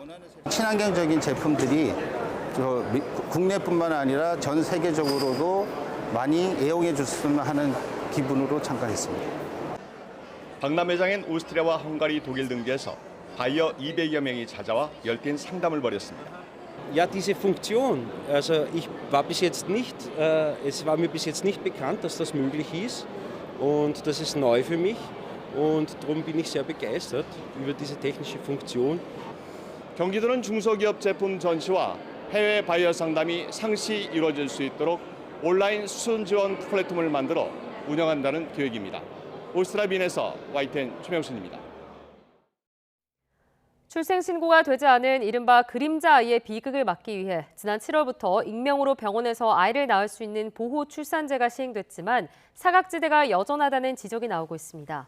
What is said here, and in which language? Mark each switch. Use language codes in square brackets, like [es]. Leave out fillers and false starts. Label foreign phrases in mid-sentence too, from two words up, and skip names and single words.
[ko] 친환경적인 제품들이 국내뿐만 아니라 전 세계적으로도 많이 애용해 줬으면 하는 기분으로 참가했습니다. 박람회장엔 오스트리아와 헝가리, 독일 등지에서 바이어 200여 명이 찾아와 열띤 상담을 벌였습니다. [de] Ja, diese Funktion, also es war mir bis jetzt nicht bekannt, dass das möglich ist und das ist neu für mich und darum bin ich sehr begeistert über diese technische Funktion. [ko] 경기도는 중소기업 제품 전시와 해외 바이어 상담이 상시 이루어질 수 있도록 온라인 수선 지원 플랫폼을 만들어 운영한다는 계획입니다. 오스트리아 빈에서 YTN 최명순입니다. 출생신고가 되지 않은 이른바 그림자 아이의 비극을 막기 위해 지난 7월부터 익명으로 병원에서 아이를 낳을 수 있는 보호 출산제가 시행됐지만 사각지대가 여전하다는 지적이 나오고 있습니다.